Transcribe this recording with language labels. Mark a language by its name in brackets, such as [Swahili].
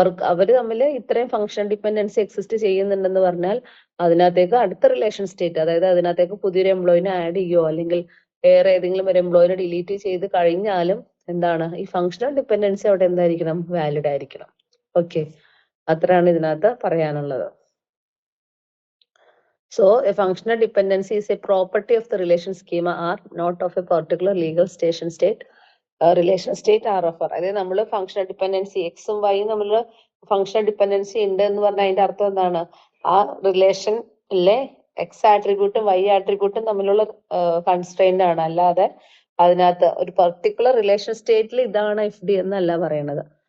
[Malayalam] അവര് തമ്മിൽ ഇത്രയും ഫങ്ഷണൽ ഡിപ്പെൻഡൻസി എക്സിസ്റ്റ് ചെയ്യുന്നുണ്ടെന്ന് പറഞ്ഞാൽ അതിനകത്തേക്ക് അടുത്ത റിലേഷൻ സ്റ്റേറ്റ്, അതായത് അതിനകത്തേക്ക് പുതിയൊരു എംപ്ലോയിനെ ആഡ് ചെയ്യോ അല്ലെങ്കിൽ വേറെ ഏതെങ്കിലും ഒരു എംപ്ലോയിനെ ഡിലീറ്റ് ചെയ്ത് കഴിഞ്ഞാലും എന്താണ്, ഈ ഫങ്ഷണൽ ഡിപ്പെൻഡൻസി അവിടെ എന്തായിരിക്കണം, വാലിഡ് ആയിരിക്കണം. ഓക്കെ, അത്രയാണ് ഇതിനകത്ത് പറയാനുള്ളത്. [English] So a functional dependency is a property of the relation schema R, not of a particular legal state. Relation state R of R. [Malayalam] അതായത് നമ്മൾ ഫങ്ഷണൽ ഡിപ്പെൻഡൻസി എക്സും വൈയും നമ്മൾ ഫങ്ഷണൽ ഡിപ്പെൻഡൻസി ഉണ്ട് എന്ന് പറഞ്ഞാൽ അതിന്റെ അർത്ഥം എന്താണ്, ആ റിലേഷനിലെ എക്സ് ആട്രിബ്യൂട്ടും വൈ ആട്രിബ്യൂട്ടും തമ്മിലുള്ള കൺസ്ട്രെയിന്റ് ആണ്. അല്ലാതെ അതിനകത്ത് ഒരു പർട്ടിക്കുലർ റിലേഷൻ സ്റ്റേറ്റിൽ ഇതാണ് എഫ് ഡി എന്നല്ല പറയണത്.